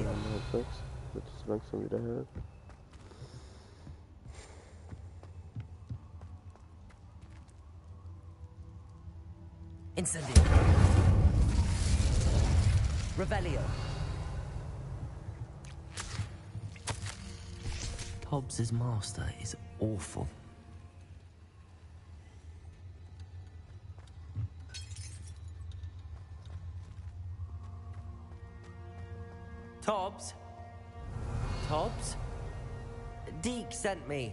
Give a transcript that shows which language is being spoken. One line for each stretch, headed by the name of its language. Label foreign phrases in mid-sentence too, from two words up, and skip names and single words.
German: Wird es langsam wieder hell.
Latin: Incendio. Revelio.
English: Tobbs's master is awful. Tobbs? Tobbs? Deke sent me.